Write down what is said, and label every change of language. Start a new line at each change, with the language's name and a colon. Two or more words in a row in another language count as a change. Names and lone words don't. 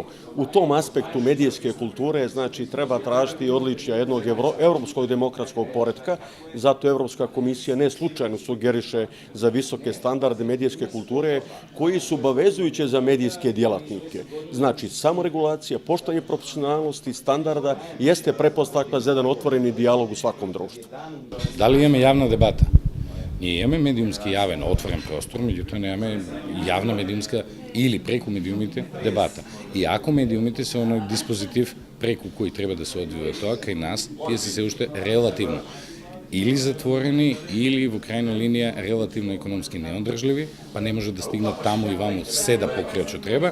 Serbian: U tom aspektu medijske kulture znači treba tražiti odličja jednog evropskog demokratskog poretka, zato Evropska komisija ne slučajno sugeriše za visoke standarde medijske kulture koji su obavezujuće za medijske djelatnike. Znači samoregulacija, poštovanje profesionalnosti, standarda jeste pretpostavka za jedan otvoreni dijalog u svakom društvu. Da li imamo javna debata?
Macedonian: Ние имаме медиумски јавен, отворен простор, меѓутоа немаме јавна медиумска или преку медиумите дебата. И ако медиумите се оној диспозитив преку кој треба да се одвива тоа кај нас, тие се уште релативно или затворени, или во крајна линија релативно економски неодржливи, па не може да стигнат таму и ваму се да покријат што треба.